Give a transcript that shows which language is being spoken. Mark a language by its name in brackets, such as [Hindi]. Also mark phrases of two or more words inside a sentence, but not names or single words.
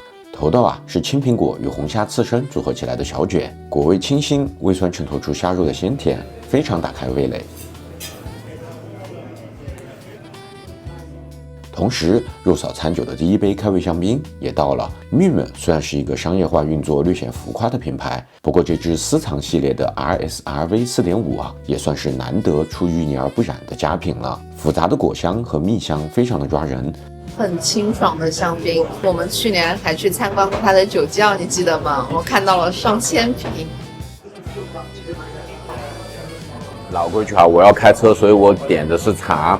[Chinese] 頭道是青蘋果與紅蝦刺身組合起來的小卷，果味清新，微酸襯托出蝦肉的鮮甜，非常打開味蕾。同時，肉嫂餐酒的第一杯開胃香檳也到了。Mumm雖然是一個商業化運作略顯浮誇的品牌，不過這支私藏系列的 RSRV 4.5 也算是難得出淤泥而不染的佳品了。複雜的果香和蜜香非常的抓人。很清爽的香檳，我們去年還去參觀過它的酒窖，你記得嗎？我看到了上千瓶。老規矩啊，我要開車，所以我點的是茶。